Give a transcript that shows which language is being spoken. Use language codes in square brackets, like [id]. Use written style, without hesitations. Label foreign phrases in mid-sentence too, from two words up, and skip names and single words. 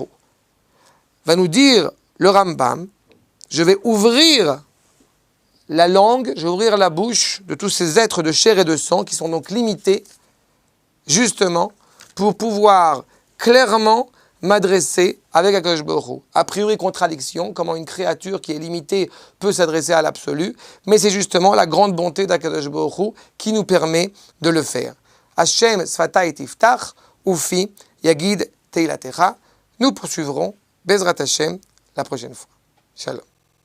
[fr] Va nous dire le Rambam, je vais ouvrir la langue, je vais ouvrir la bouche de tous ces êtres de chair et de sang qui sont donc limités, justement, pour pouvoir clairement m'adresser avec [he] הקדוש ברוך הוא. [fr] A priori, contradiction, comment une créature qui est limitée peut s'adresser à l'absolu, mais c'est justement la grande bonté d' [he] הקדוש ברוך הוא [fr] qui nous permet de le faire. [he] השם שפתי תפתח ופי יגיד תהלתך. [fr] Nous poursuivrons [he] בעזרת השם [fr] la prochaine fois. Shalom.